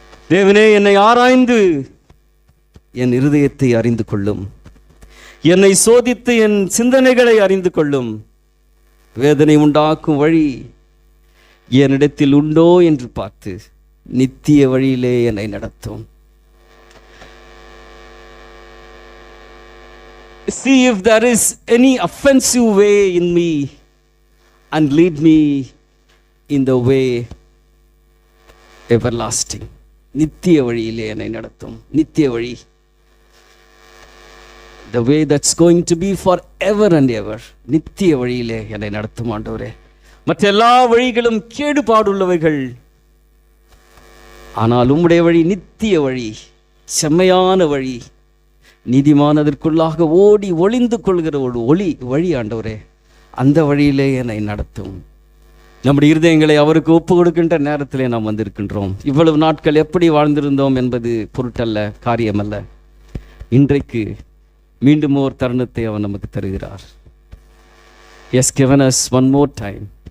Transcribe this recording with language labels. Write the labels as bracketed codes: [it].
[ta] தேவனே, என்னை ஆராய்ந்து என் இருதயத்தை அறிந்து கொள்ளும், என்னை சோதித்து என் சிந்தனைகளை அறிந்து கொள்ளும். வேதனை உண்டாக்கும் வழி என்னிடத்தில் உண்டோ என்று பார்த்து நித்திய வழியிலே என்னை நடத்தும். [en] See if there is any offensive way in me and lead me in the way everlasting. [ta] நித்திய வழியிலே என்னை நடத்தும். நித்திய வழி, [en] the way that's going to be forever and ever. [ta] நித்திய வழியிலே என்னை நடத்தும் ஆண்டவரே. மற்ற எல்லா வழிகளும் கேடுபாடுள்ளவைகள், ஆனால் உம்முடைய வழி நித்திய வழி, செம்மையான வழி, நீதிமானதற்குள்ளாக ஓடி ஒளிந்து கொள்கிற ஒரு வழி ஆண்டவரே. அந்த வழியிலே என்னை நடத்தும். நம்முடைய இருதயங்களை அவருக்கு ஒப்பு கொடுக்கின்ற நேரத்திலே நாம் வந்திருக்கின்றோம். இவ்வளவு நாட்கள் எப்படி வாழ்ந்திருந்தோம் என்பது பொருட்டல்ல, காரியமல்ல. இன்றைக்கு மீண்டும் ஒரு தருணத்தை அவர் நமக்கு தருகிறார். [en] He has given us one more time.